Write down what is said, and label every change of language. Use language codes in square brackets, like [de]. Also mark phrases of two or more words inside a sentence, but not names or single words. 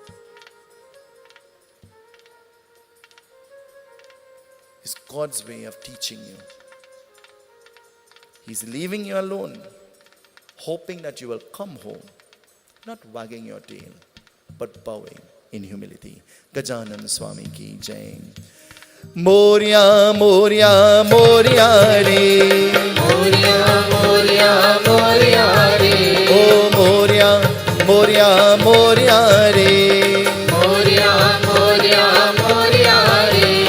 [en] It's God's way of teaching you. He's leaving you alone, hoping that you will come home, not wagging your tail, but bowing in humility. [mr] गजानन स्वामी की जय. मोरया, मोरया, मोरया रे. मोरया, मोरया, मोरया रे. ओ मोरया, मोरया, मोरया रे. मोरया, मोरया, मोरया रे.